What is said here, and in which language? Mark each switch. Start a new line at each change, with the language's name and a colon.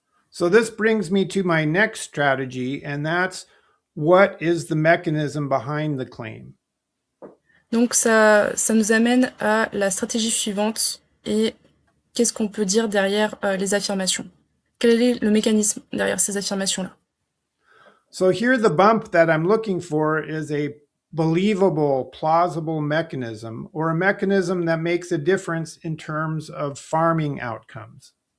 English: So this brings me to my next strategy, and that's what is the mechanism behind the claim?
French: Donc ça nous amène à la stratégie suivante et qu'est-ce qu'on peut dire derrière les affirmations? Quel est le mécanisme derrière ces affirmations-là?
English: So here the bump that I'm looking for is a believable, plausible mechanism, or a mechanism that makes a difference in terms of farming outcomes.